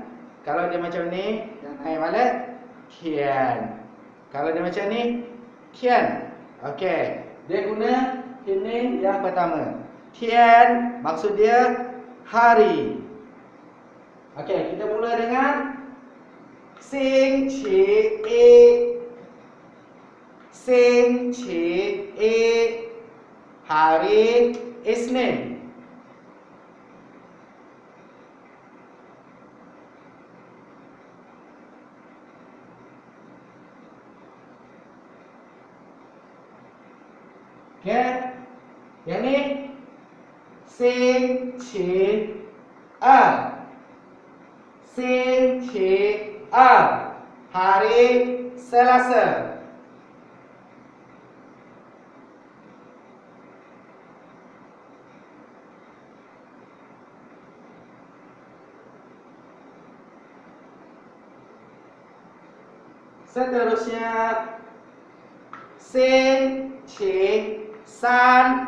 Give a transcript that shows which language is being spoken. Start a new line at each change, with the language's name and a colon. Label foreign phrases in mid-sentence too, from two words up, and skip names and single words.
Malay: Kalau dia macam ni, dan naik balik, tian. Kalau dia macam ni, tian. Okey, dia guna ini yang pertama. Tian, maksud dia hari. Okey, kita mula dengan 星期一. 星期一 hari Isnin. Okay. Yang ni 星期二. 星期二 hari Selasa. Seterusnya 星期三.